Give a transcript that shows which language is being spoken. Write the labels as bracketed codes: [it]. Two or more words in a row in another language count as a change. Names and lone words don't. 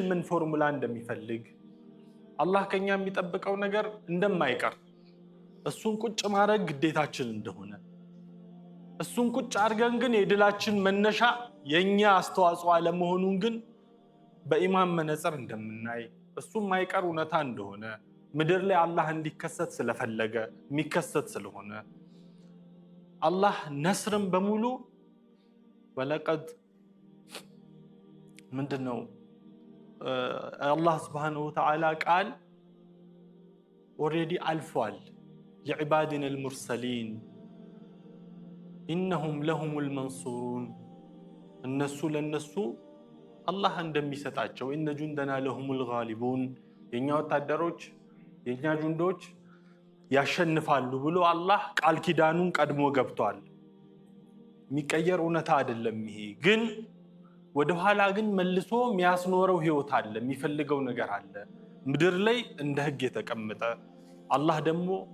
[am] ምን ፎርሙላ እንደሚፈልግ፣ አላህ ከኛ የሚጠብቀው ነገር እንደማይቀር፣ እሱን ቁጭ ማድረግ ግዴታችን እንደሆነ፣ እሱን ቁጭ አድርገን ግን የድላችን መነሻ የኛ አስተዋጽኦ አለመሆኑን ግን በኢማን መነጽር እንደምናይ፣ እሱም ማይቀር እውነታ እንደሆነ፣ ምድር ላይ አላህ እንዲከሰት ስለፈለገ የሚከሰት ስለሆነ አላህ ነስርን በሙሉ ወለቀድ ምንድነው አላህ [ar] سبحانه وتعالى [am] ቃል ኦሬዲ አልፏል። [ar] لعبادنا المرسلين إنهم لهم المنصورون [am] እነሱ ለነሱ አላህ እንደሚሰጣቸው [ar] إن جندنا لهم الغالبون [am] የኛ ወታደሮች የኛ ጁንዶች ያሸንፋሉ ብሎ አላህ ቃል ኪዳኑን ቀድሞ ገብቷል። የሚቀየር እውነታ አይደለም ይሄ። ግን ወደ ኋላ ግን መልሶ የሚያስኖረው ህይወት አለ፣ የሚፈልገው ነገር አለ ምድር ላይ እንደ ህግ የተቀመጠ አላህ ደግሞ